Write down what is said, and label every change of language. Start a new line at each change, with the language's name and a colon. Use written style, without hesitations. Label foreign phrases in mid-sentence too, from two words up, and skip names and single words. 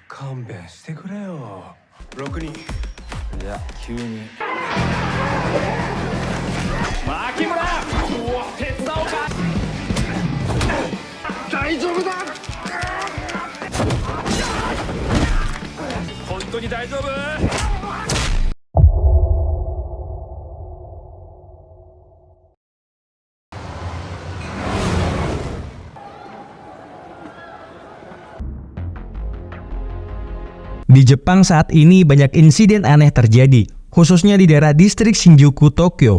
Japanese: 勘弁してくれよ。6人。いや、急に。牧村、手伝おうか。大丈夫だ。本当に大丈夫
Indonesian: Di Jepang saat ini banyak insiden aneh terjadi, khususnya di daerah distrik Shinjuku, Tokyo.